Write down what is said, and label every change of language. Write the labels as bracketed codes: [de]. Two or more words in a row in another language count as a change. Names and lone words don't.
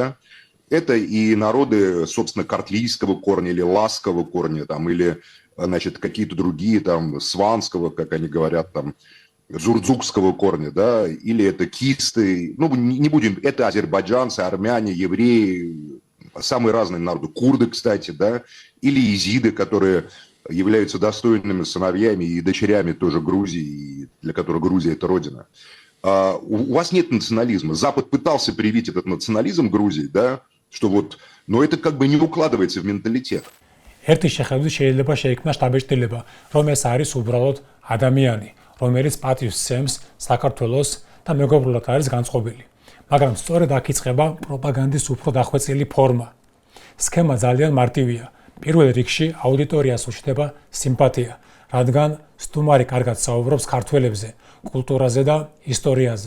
[ru] Это и народы, собственно, картлийского корня или ласского корня, там, или, значит, какие-то другие, там, сванского, как они говорят, там, зурдзукского корня, да, или это кисты, ну, не будем, это азербайджанцы, армяне, евреи, самые разные народы, курды, кстати, да, или езиды, которые являются достойными сыновьями и дочерями тоже Грузии, для которых Грузия – это родина. У вас нет национализма. Запад пытался привить этот национализм Грузии, да, что вот, но это как бы не укладывается в менталитет. [ka] ერთი შეხედვით შეიძლება შეიქმნა შტაბ-ჭრილება, რომ ეს არის უბრალოდ ადამიანი, რომელიც პატივს სცემს საქართველოს და მეგობრულად არის განწყობილი. მაგრამ სწორედ აქ იწყება პროპაგანდის უფრო დახვეწილი ფორმა. სქემა ძალიან მარტივია. პირველ რიგში აუდიტორიას უჩნდება სიმპათია, რადგან სტუმარი კარგად საუბრობს ქართველებზე, კულტურაზე და ისტორიაზე.